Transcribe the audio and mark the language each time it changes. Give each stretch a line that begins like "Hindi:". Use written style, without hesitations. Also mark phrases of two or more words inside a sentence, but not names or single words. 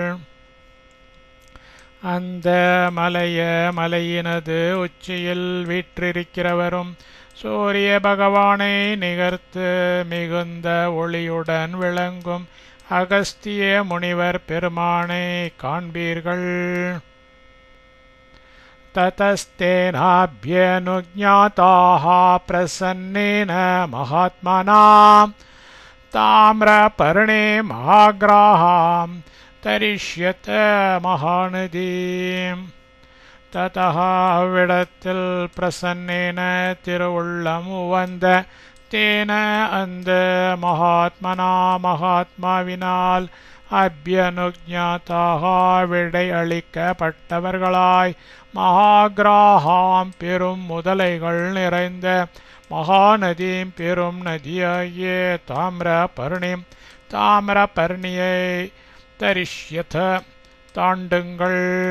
Tamil: அந்த மலையினது உச்சியில் வீற்றிருக்கிறவரும் சூரிய பகவானை நிகர்த்து மிகுந்த ஒளியுடன் விளங்கும் அகஸ்திய முனிவர் பெருமானை காண்பீர்கள்.
Sanskrit: ततस्तेनाभ्यनुज्ञाताः प्रसन्नेन महात्मना ताम्रपर्णे महाग्राहां तरिष्यत महानदीं.
Tamil: ततः அவ்விடத்தில் பிரசன்னேன திருவுள்ளம் உவந்த தேன அந்த மகாத்மனா மகாத்மாவினால் அபியனுஜாதாக விடை அளிக்கப்பட்டவர்களாய் மகாகிராஹாம் பெரும் முதலைகள் நிறைந்த மகாநதீம் பெரும் நதியாகிய தாமிரபர்ணியை தரிஷ்யத தாண்டுங்கள்.